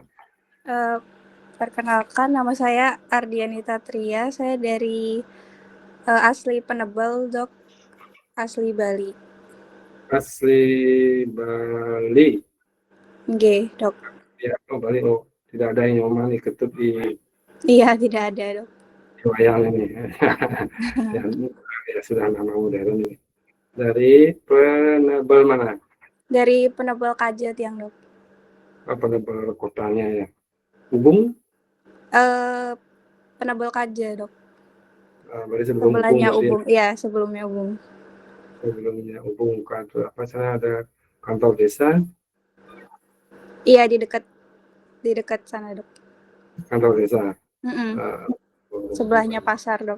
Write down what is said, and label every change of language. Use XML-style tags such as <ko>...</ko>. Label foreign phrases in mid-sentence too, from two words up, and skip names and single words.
<id>Perkenalkan, nama saya Ardianita Tria. Saya dari asli Penebel dok, asli Bali. Asli Bali. Oke dok. Ya, Bali. Tidak ada yang nyoman ketut di. Iya, tidak ada dok. Wayang ini. Ya sudah nama modern ini. Dari Penebel mana? Dari Penebel Kajet yang dok. Penebel kotanya ya. Ubung? Penebel Kaja dok. Berarti sebelumnya Ubung. Iya, sebelumnya Ubung. Sebelumnya Ubung kantor apa sana ada kantor desa? Iya, di dekat sana dok. Kantor desa. Sebelahnya pasar dok.</id>